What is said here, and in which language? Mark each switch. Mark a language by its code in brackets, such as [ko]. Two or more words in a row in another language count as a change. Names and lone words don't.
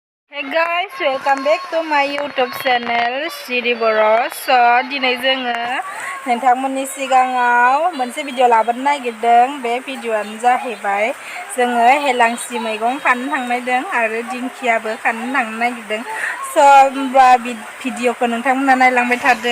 [en] Hey guys, welcome back to my YouTube channel Siri Boros. So, [brx] दिनै जोङो नोंथांमोननि सिगाङाव मोनसे भिडिअ लाबोनो नागिरदों। बे भिडिअआनो जाहैबाय जोङो हेलांसि मैगं खानो थांनायदों आरो दिंखियाबो खानो थांनो नागिरदों। So, होमबा भिडिअखौ नोंथांमोना नायलांबाय थादो।